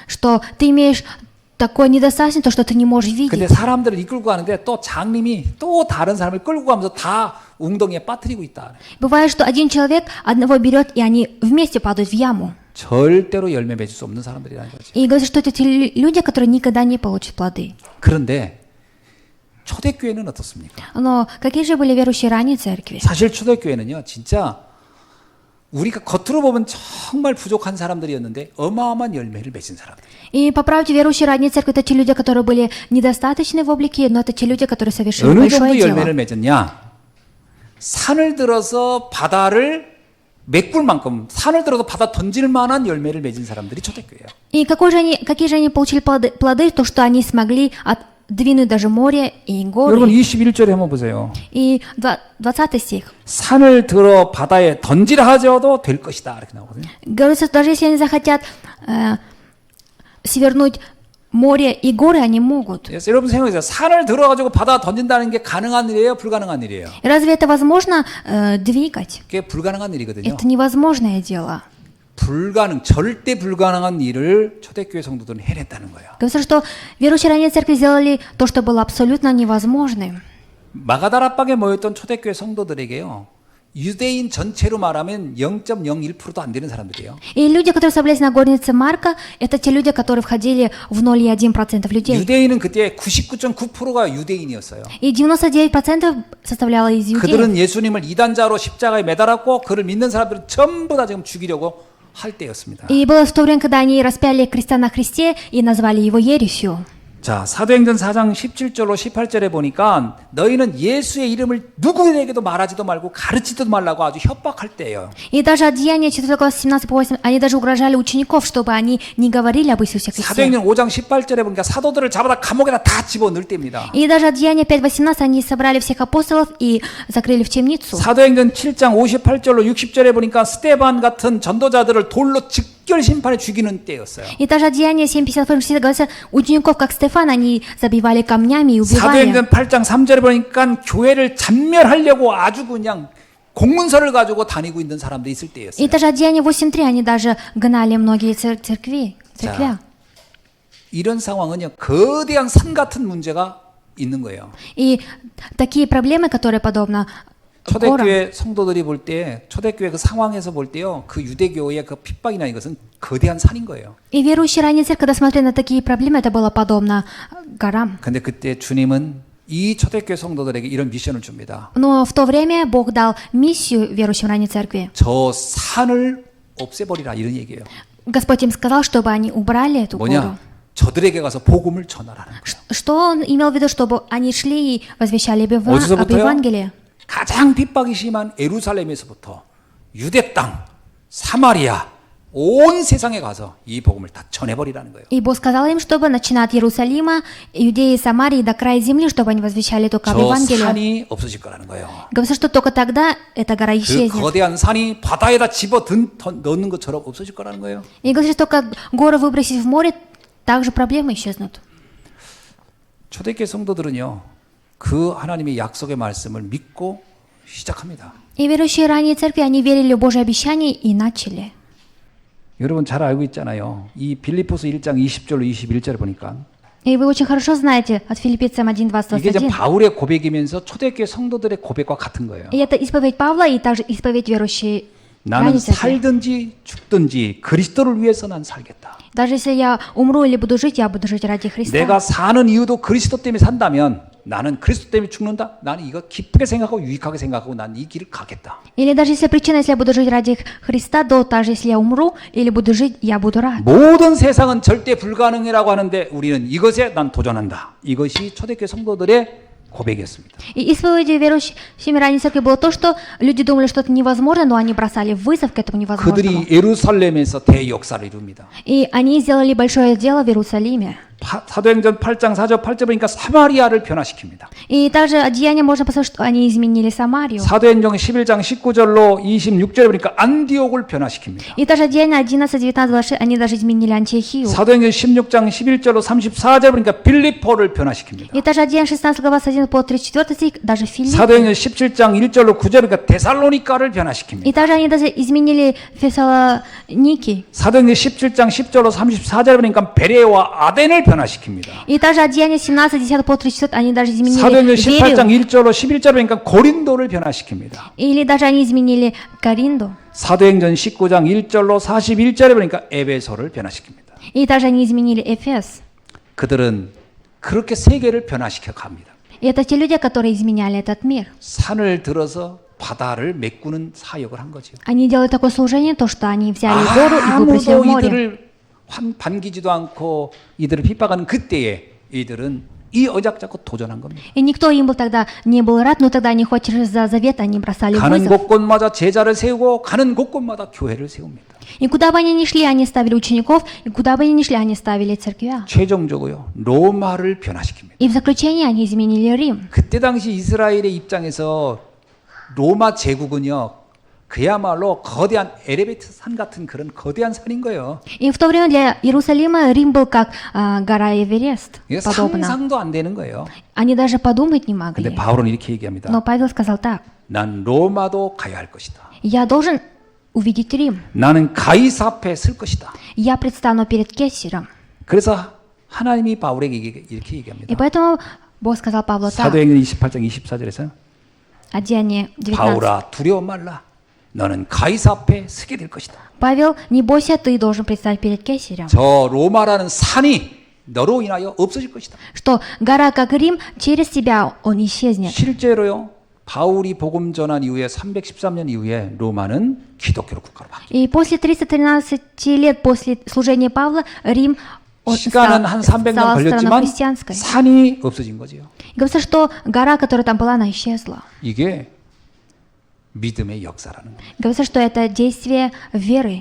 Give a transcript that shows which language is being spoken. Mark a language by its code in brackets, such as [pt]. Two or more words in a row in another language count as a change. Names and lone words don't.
[ru] что ты имеешь такое недостаточно, то, что ты не можешь [ko] 근데 [ru] видеть. [ko] 사람들을 이끌고 가는데 또 장님이 또 다른 사람을 끌고 가면서 다 웅덩이에 빠뜨리고 있다. [ru] Бывает, что один человек одного берет, и они вместе падают в яму. [ko] 절대로 열매 맺을 수 없는 사람들이라는 거죠. [ru] И говорится, что это те люди, которые никогда не получат плоды. [ko] 그런데 초대교회는 어떻습니까? [ru] Но какие же были верующие ранней церкви? [ko] 사실 초대교회는요, 진짜 우리가 겉으로 보면 정말 부족한 사람들이었는데 어마어마한 열매를 맺은 사람들. [ru] И по правде верующие ранней церкви это те люди, которые были недостаточны в облике, но это те люди, которые совершили [ko] 어느 [ru] большое [ko] 정도 열매를 [ru] дело. [ko] 맺었냐? 산을 들어서 바다를 메꿀 만큼 산을 들어서 바다 던질 만한 열매를 맺은 사람들이 초대교회예요. [ru] И какие же они получили плоды? То, что они смогли отдвинуть даже море и [ko] 여러분 [ru] горы. [ko] 21절에 한번 보세요. [ru] И 20 стих. [ko] 산을 들어 바다에 던지라 하셔도 될 것이다 이렇게 나오거든요. [ru] Говорится, даже если они захотят свернуть море и горы, они могут. [ko] 그래서 여러분 생각해보세요. 산을 들어가지고 바다 던진다는 게 가능한 일이에요? 불가능한 일이에요? [ru] И разве это возможно двигать? [ko] 그게 불가능한 일이거든요. [ru] Это невозможное дело. [ko] 절대 불가능한 일을 초대교회 성도들은 해냈다는 거예요. [ru] Говорится, что верующие ранней церкви сделали то, что было абсолютно невозможным. [ko] 마가다락방에 모였던 초대교회 성도들에게요. 유대인 전체로 말하면 0.01%도 안 되는 사람들이에요. [ru] И люди, которые собрались на горнице Марка, это те люди, которые входили в 0,1% людей. [ko] 유대인은 그때 99.9%가 유대인이었어요. [ru] И 99% составляло из иудеев. [ko] 그들은 예수님을 이단자로 십자가에 매달았고 그를 믿는 사람들은 전부 다 지금 죽이려고 할 때였습니다. [ru] И было в то время, когда они распяли креста на Христе и назвали его ересью. [ko] 자, 사도행전 4장 17절로 18절에 보니까 너희는 예수의 이름을 누구에게도 말하지도 말고 가르치지도 말라고 아주 협박할 때예요. [ru] И даже от Деяния 4 глава 17-8, они даже угрожали учеников, чтобы они не говорили об Иисусе Христе. [ko] 사도행전 5장 18절에 보니까 사도들을 잡아다 감옥에다 다 집어넣을 때입니다. [ru] И даже от Деяния 5:18 они собрали всех апостолов и закрыли в темницу. [ko] 사도행전 7장 58절로 60절에 보니까 스데반 같은 전도자들을 돌로 즉결 심판에 죽이는 때였어요. [ru] И даже от Деяния 7:58 говорится, учеников, как Стефан, они забивали камнями и убивали. [ko] 사도행전 8장 3절에 보니까 교회를 잔멸하려고 아주 그냥 공문서를 가지고 다니고 있는 사람들이 있을 때였어요. [ru] И даже от Деяния 8:3 они даже гнали многие церкви. [ko] 이런 상황은요, 거대한 산 같은 문제가 있는 거예요. [ru] И такие проблемы, которые подобно горам. [ko] 초대교회 성도들이 볼 때, 초대교회 그 상황에서 볼 때요, 그 유대교회의 그 핍박이나 이것은 거대한 산인 거예요. [ru] И верующие ранней церкви, когда смотрели на такие проблемы, это было подобно горам. [ko] 근데 그때 주님은 이 초대교회 성도들에게 이런 미션을 줍니다. [ru] Но в то время Бог дал миссию верующим ранней церкви. [ko] 저 산을 없애버리라 이런 얘기예요. [ru] Господь им сказал, чтобы они убрали эту гору. [ko] 뭐냐? 저들에게 가서 복음을 전하라는 거예요. [ru] Что он имел в виду, чтобы они шли и возвещали об [ko] 어디서부터요? [ru] Евангелии? [ko] 가장 핍박이 심한 예루살렘에서부터 유대 땅, 사마리아, 온 세상에 가서 이 복음을 다 전해버리라는 거예요. [ru] И Бог сказал им, чтобы, начиная от Иерусалима, Иудеи и Самарии до края земли, чтобы они возвещали только [ko] 저 [ru] Евангелие. [ko] 산이 없어질 거라는 거예요. [ru] Говорится, что только тогда эта гора [ko] 그 [ru] исчезнет. [ko] 거대한 산이 바다에다 집어 넣는 것처럼 없어질 거라는 거예요. [ru] И говорится, что как горы выбросить в море, также проблемы исчезнут. [ko] 초대교회 성도들은요, 그 하나님의 약속의 말씀을 믿고 시작합니다. [ru] И верующие ранние церкви, они верили в Божьи обещания и начали. [ko] 여러분 잘 알고 있잖아요. 이 빌립보서 1장 20절로 21절을 보니까 [ru] И вы очень хорошо знаете от Филиппийцам 1, 20, [ko] 이게 이제 [ru] 21. [ko] 바울의 고백이면서 초대교회 성도들의 고백과 같은 거예요. [ru] И это исповедь Павла и также исповедь верующей [ko] 나는 [ru] ранней церкви. [ko] 살든지 죽든지 그리스도를 위해서 난 살겠다. [ru] Даже если я умру или буду жить, я буду жить ради Христа. [ko] 내가 사는 이유도 그리스도 때문에 산다면 나는 그리스도 때문에 죽는다. 나는 이거 기쁘게 생각하고 유익하게 생각하고 난 이 길을 가겠다. [ru] Или даже если причина, если я буду жить ради Христа, то даже если я умру или буду жить, я буду рад. [ko] 모든 세상은 절대 불가능이라고 하는데 우리는 이것에 난 도전한다. 이것이 초대교회 성도들의 고백이었습니다. [ru] И исповедью верующими ранней церкви было то, что люди думали, что это невозможно, но они бросали вызов к этому невозможному. [ko] 그들이 예루살렘에서 대역사를 이룹니다. [ru] И они сделали большое дело в Иерусалиме. [ko] 사도행전 8장 4절 8절 보니까 사마리아를 변화시킵니다. [ru] И также от деяния можно посмотреть, что они изменили Самарию. [ko] 사도행전 11장 19절로 26절에 보니까 안디옥을 변화시킵니다. [ru] И также от деяния 11, 19, 26, они даже изменили Антиохию. [ko] 사도행전 16장 11절로 34절 보니까 빌립보를 변화시킵니다. [ru] И также от деяния 16 глава с 1 по 34 стих, даже Филипп. [ko] 사도행전 17장 1절로 9절 보니까 데살로니가를 변화시킵니다. [ru] И также они даже изменили Фессалоники. [ko] 사도행전 17장 10절로 34절 보니까 베레와 아덴을 변화시킵니다. [ru] И также от деяния 17, 10 по 34 они даже изменили [ko] 사도행전 18장 [ru] Берию. [ko] 1절로 11절 보니까 고린도를 변화시킵니다. [ru] Или даже они изменили Коринду. [ko] 사도행전 19장 1절로 41절에 보니까 에베소를 변화시킵니다. [ru] И также они изменили Эфес. [ko] 그들은 그렇게 세계를 변화시켜 갑니다. [ru] И это те люди, которые изменяли этот мир. [ko] 산을 들어서 바다를 메꾸는 사역을 한 거죠. [ru] Они делают такое служение, то, что они взяли гору и выбросили в [ko] 아무도 [ru] море. [ko] 이들을 반기지도 않고 이들을 핍박하는 그때에 이들은 이 언약 잡고 도전한 겁니다. [ru] И никто им был тогда не был рад, но тогда они хоть за завет, они бросали [ko] 가는 [ru] вызов. [ko] 곳곳마다 제자를 세우고 가는 곳곳마다 교회를 세웁니다. [ru] И куда бы они ни шли, они ставили учеников, и куда бы они ни шли, они ставили церквя. [ko] 최종적으로요 로마를 변화시킵니다. [ru] И в заключение они изменили Рим. [ko] 그때 당시 이스라엘의 입장에서 로마 제국은요 그야말로 거대한 에레베트 산 같은 그런 거대한 산인 거예요. [ru] И в то время для Иерусалима Рим был как гора Эверест, [ko] 이게 [ru] подобно. [ko] 상상도 안 되는 거예요. [ru] Они даже подумать не [ko] 근데 [ru] могли. [ko] 바울은 이렇게 얘기합니다. [ru] Но Павел сказал так: [ko] 난 로마도 가야 할 것이다. [ru] я должен увидеть Рим. [ko] 나는 가이사 앞에 설 것이다. [ru] Я предстану перед Кесарем. [ko] 그래서 하나님이 바울에게 이렇게 [ru] И [ko] 얘기합니다. [ru] поэтому Бог сказал Павлу так, [ko] 사도행전 28장 24절에서 [ru] Деяние 19. [ko] 바울아 두려워 말라. 너는 가이사 앞에 서게 될 것이다. [ru] Павел, не бойся, ты должен предстать перед Кесарем. [ko] 저 로마라는 산이 너로 인하여 없어질 것이다. [ru] Что гора, как Рим, через тебя он исчезнет. [ko] 실제로요. 바울이 복음 전한 이후에 313년 이후에 로마는 기독교로 국가로 바뀌었습니다. [ru] И после 313 лет после служения Павла Рим [ko] 시간은 한 300년 [ru] стала страной [ko] 걸렸지만 [ru] христианской. [ko] 산이 없어진 거지요. [ru] И говорится, что гора, которая там была, она исчезла. [ko] 이게 믿음의 역사라는 거예요. [ru] Говорится, что это действие веры.